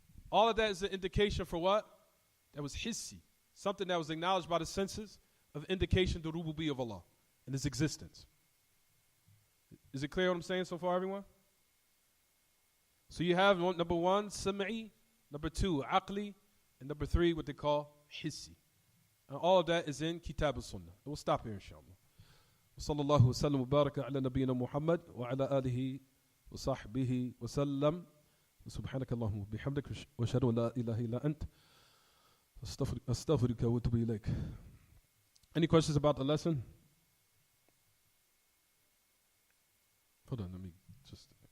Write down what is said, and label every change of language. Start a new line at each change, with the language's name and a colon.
English: All of that is an indication for what? That was hissi. Something that was acknowledged by the senses of indication to rububiyyah of Allah and His existence. Is it clear what I'm saying so far, everyone? So you have number one, sam'i, number two, aqli, and number three, what they call hissi. And all of that is in Kitab al-Sunnah. We'll stop here, inshallah.
Arabic: وصلى الله وسلم وبارك على نبينا محمد وعلى آله وصحبه وسلم وسبحانك اللهم وبحمدك وأشهد أن لا إله إلا أنت أستغفرك وأتوب إليك.
English: Any questions about the lesson? Hold on, let me just